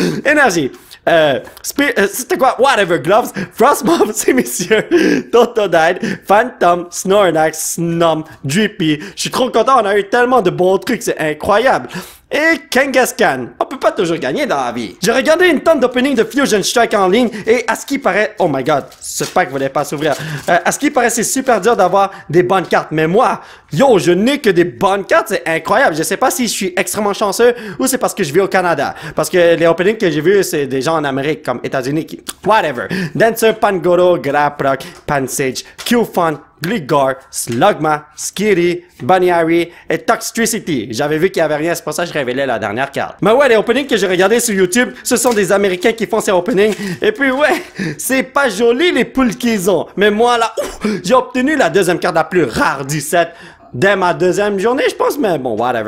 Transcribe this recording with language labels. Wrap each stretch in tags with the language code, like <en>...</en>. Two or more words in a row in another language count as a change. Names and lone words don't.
<fr>Énergie. C'était quoi? Whatever, Gloves, Frostmoth, c'est messieurs, Totodile, Phantom, Snorlax, Snom, Drippy. Je suis trop content, on a eu tellement de bons trucs, c'est incroyable. Et Kangaskhan. On peut pas toujours gagner dans la vie. J'ai regardé une tonne d'opening de Fusion Strike en ligne et à ce qui paraît...</fr> <en>Oh my god,</en> <fr>ce pack voulait pas s'ouvrir. À ce qui paraît, c'est super dur d'avoir des bonnes cartes. Mais moi, yo, je n'ai que des bonnes cartes, c'est incroyable. Je sais pas si je suis extrêmement chanceux ou c'est parce que je vis au Canada. Parce que les openings que j'ai vus, c'est des gens en Amérique comme États-Unis qui... Whatever. Dancer, Pangoro, Graproc, Pansage, Cufant, Gligar, Slugma, Skitty, Bunnyary et Toxtricity. J'avais vu qu'il n'y avait rien, c'est pour ça que je révélais la dernière carte. Mais ouais, les openings que j'ai regardés sur YouTube, ce sont des Américains qui font ces openings. Et puis ouais, c'est pas joli les poules qu'ils ont. Mais moi là, j'ai obtenu la deuxième carte la plus rare du set. Dès ma deuxième journée, je pense, mais bon, whatever.</fr>